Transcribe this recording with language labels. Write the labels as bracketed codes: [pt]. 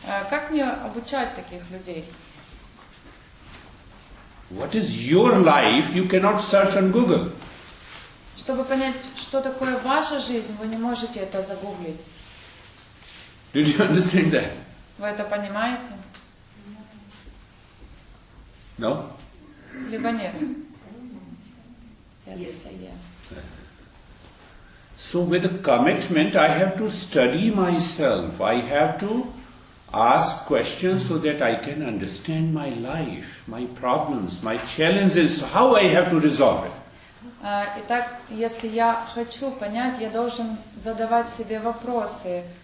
[ru] Как мне обучать таких людей? [en] What is your life? You cannot search on Google. [ru] Чтобы понять, что такое ваша жизнь, вы не можете это загуглить. [en] Did you understand that? [ru] Вы это понимаете? [en] No? [ru] Либо нет? [en] So with a commitment, I have to study myself. I have to ask questions so that I can understand my life, my problems, my challenges, how I have to resolve it. [ru] Итак, если я хочу понять, я должен задавать себе вопросы.